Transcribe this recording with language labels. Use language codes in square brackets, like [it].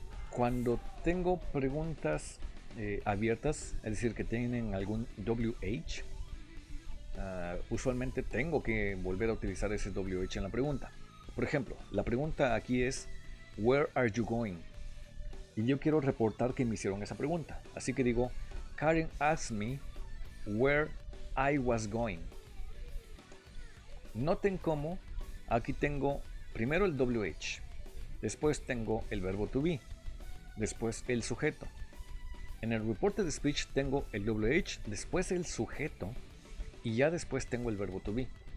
[es] Cuando tengo preguntas abiertas, es decir, que tienen algún WH, usualmente tengo que volver a utilizar ese WH en la pregunta. Por ejemplo, la pregunta aquí es [en] Where are you going? [es] Y yo quiero reportar que me hicieron esa pregunta. Así que digo, [en] Karen asked me where I was going. [es] Noten cómo aquí tengo primero el WH, después tengo el verbo to be, después el sujeto. En el reporte de speech tengo el WH, después el sujeto y ya después tengo el verbo to be.